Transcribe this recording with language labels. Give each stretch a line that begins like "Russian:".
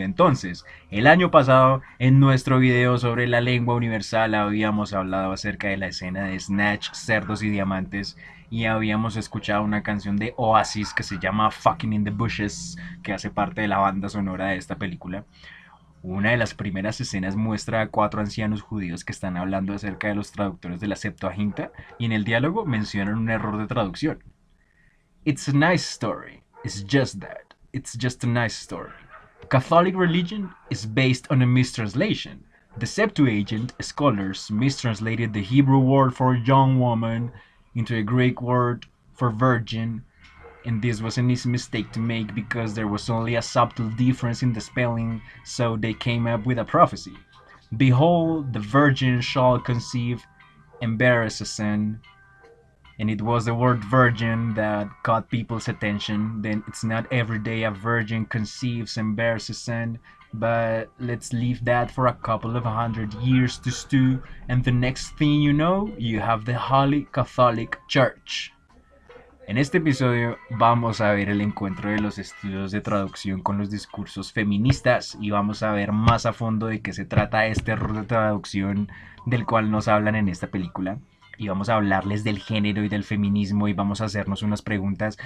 Spanish: Entonces, el año pasado, en nuestro video sobre la lengua universal, habíamos hablado acerca de la escena de Snatch, Cerdos y Diamantes, y habíamos escuchado una canción de Oasis que se llama Fucking in the Bushes, que hace parte de la banda sonora de esta película. Una de las primeras escenas muestra a 4 ancianos judíos que están hablando acerca de los traductores de la Septuaginta y en el diálogo mencionan un error de traducción.
English: It's a nice story. It's just that. It's just a nice story. Catholic religion is based on a mistranslation. The Septuagint scholars mistranslated the Hebrew word for young woman into a Greek word for virgin, and this was an easy mistake to make because there was only a subtle difference in the spelling, so they came up with a prophecy. Behold, the virgin shall conceive and bear a son, and it was the word virgin that caught people's attention. Then it's not every day a virgin conceives and bears a son, but let's leave that for a couple of 100 years to stew, and the next thing you know, you have the Holy Catholic Church.
Spanish: En este episodio vamos a ver el encuentro de los estudios de traducción con los discursos feministas y vamos a ver más a fondo de qué se trata este error de traducción del cual nos hablan en esta película. Y vamos a hablarles del género y del feminismo y vamos a hacernos unas preguntas.